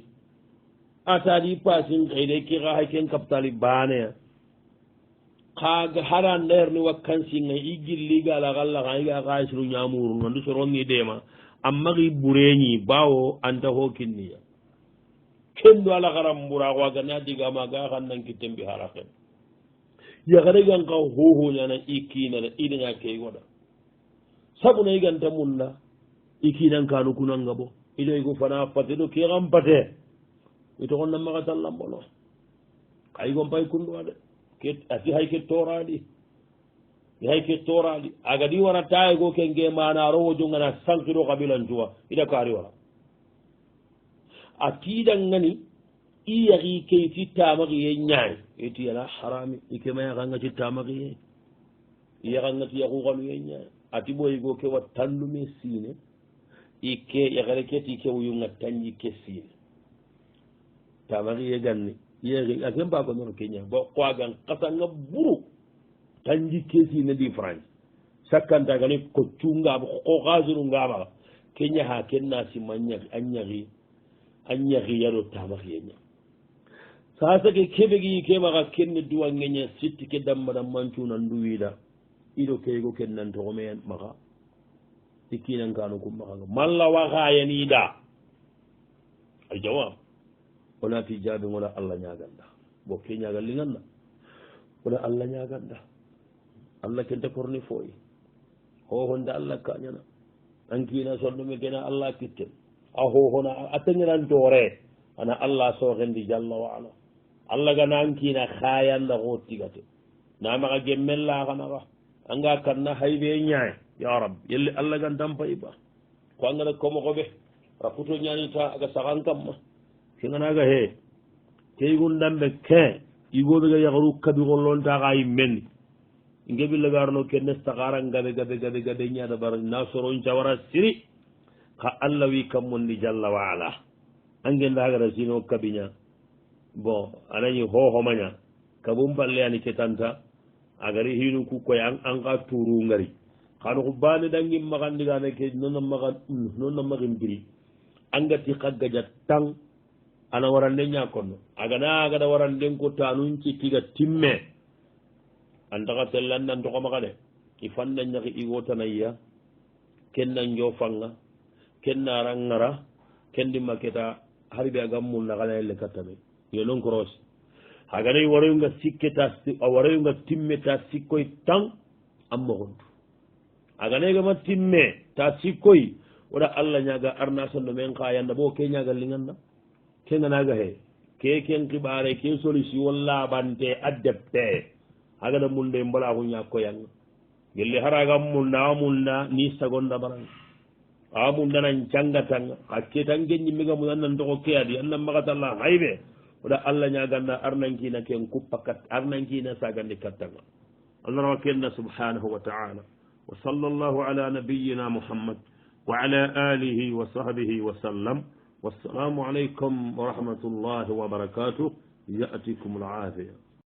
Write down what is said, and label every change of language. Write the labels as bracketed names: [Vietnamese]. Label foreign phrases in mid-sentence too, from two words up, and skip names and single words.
[Soninke] ataɗi pasin xeyde ke xa hay ken kapitali baneya kaga hara nderni wakkansinga i gilligala galla ka iga kaisiru ñamuru nandu soronni dema amma ki bureñi bawo anta ho kinniya kendo ala garam mbura wagana digama ga kan nan kitembi haraken ya gare gan ka hoho nyana ikina da idanya ke goda sabu ne ganta munna ikinan kanu kunanga bo ido igo fana patido ke gam pate ito on namma ka tallam bono ay gon pay kundu ade ke ati hay ke toradi hay ke toradi aga di wara tay go ke nge mana ro jongana sankiro kabilan juwa ida kari wala akidan ngani iya ri ke ti tamagi ye nyaay eti yana harami ike ma yanga ti tamagi ye iya ganga ti yaku galu ye nyaay ati boy go ke watandu me sine ike ya gare ke ti ke wuyunga tanji ke sine tamagi ye ganni ye ri akem ba ko non kenya bo ko gan kasanga buru tanji ke sine di france sakanta gani ko tunga ko gazuru ngaba kenya ha kenna si manya anyari yaro tamagi ye nyaay sasa ke keɓegi keɓaka kenne duwa ŋeñe sitti ke dambaɗa mancuna nduwiɗa iɗo keygo kennantoxomeyen maxa i kinankano kum maxanga malla waxayaniɗa a jawab onati jaabi ngona allah ñaganda bo ke ñagal linganna ona allah ñaganda allah kente korni foyi hohonde allah kañana an kina sonɗome kena allah kitten a hohona a teŋenantore ana allah soxendi [Arabic] جل وعلا [Soninke] allah ga nankina khayanda ko tigate namaga gemmella xanaxa anga kanna haybe ñaay [Arabic] يا رب [Soninke] yelle allah ga ndampay ba ko angana komoxoɓe a futo ñanita aga saxan kamma kenganaga he keygun ndambe ke igoɓe ga yaxaru kaɓixollontaxa yimmenni ngeɓillagarno kenne saxara gaɓe ñada bara na soron cawara siri xa allah wi kammondi [Arabic] جل وعلا [Soninke] angendagara sino kaɓiña bon anañi hohomaña kabum balleyani ketanta agari hinu kukkoye an ka turu ngari xano xu bane dangim maxandigane ke nonna maxin biri angati xaggaja tang ana warande ñakonno agana agada waranden ko tanun cikkiga timme antaxa sellandan toxomaxa de i fanna ñaxi i wotanayya ken na njofanga ken nara ngara ken dimma keta harbe agam mun naxana yelle kattame yo non koros haganayi waroyunga sikketa a waroyunga timme ta sikkoy tan an moxontu aganayigama timme ta sikkoy woɗa allah ñaga arna sonno men xayanda bo ke ñaga linganna ke nganaga he ke ken xiɓare ke solution laɓante a depte hagana munde mbalaxu ñakkoyanga gelle haragam munda a munda ni sagonda baranga a mundanan cangatanga xa ketan geñimmiga mun an nan toxo ke adi an nan maxatalla hayɓe oɗa allah ñaganda arnankina ken kuppakat arnankina sagandi kattanga allah rawa kenna [Arabic] سبحانه وتعالى وصلى الله على نبينا محمد وعلى آله وصحبه وسلم والسلام عليكم ورحمة الله وبركاته [Soninke] yatikum alafia